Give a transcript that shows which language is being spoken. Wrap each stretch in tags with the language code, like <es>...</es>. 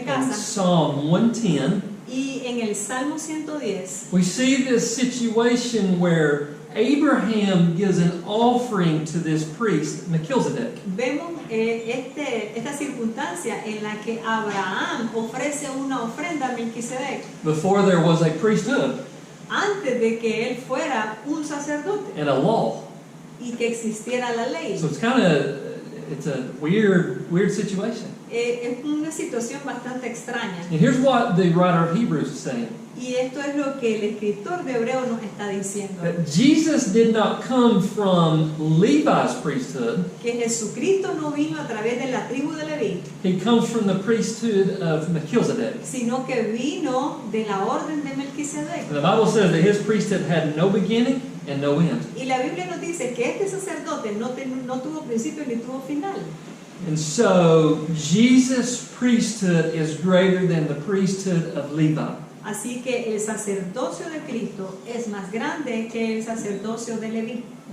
<en>In</en> <es>casa.</es> <en>Psalm 110,</en> <es>Y en el Salmo 110</es> <en>we see this situation where Abraham gives an offering to this priest, Melchizedek.</en> <es>vemos esta circunstancia en la que Abraham ofrece una ofrenda a Melquisedec</es> <en>Before there was a priesthood</en> <es>antes de que él fuera un sacerdote</es> <en>and a law.</en> <es>y que existiera la ley.</es> <en>So it's a weird situation.</en> <es>Es una situación bastante extraña.</es> <en>And here's what the writer of Hebrews is saying.</en> <es>Y esto es lo que el escritor de Hebreo nos está diciendo.</es> <en>That Jesus did not come from Levi's priesthood.</en> <es>Que Jesucristo no vino a través de la tribu de Leví,</es> <en>He comes from the priesthood of Melchizedek.</en> <es>sino que vino de la orden de Melquisedec.</es> <en>And the Bible says that his priesthood had no beginning and no end.</en> <es>Y la Biblia nos dice que este sacerdote no tuvo principio ni tuvo final.</es> <en>And so Jesus' priesthood is greater than the priesthood of Levi.</en> <es>Así que el sacerdocio de Cristo es más grande que el sacerdocio de Leví.</es>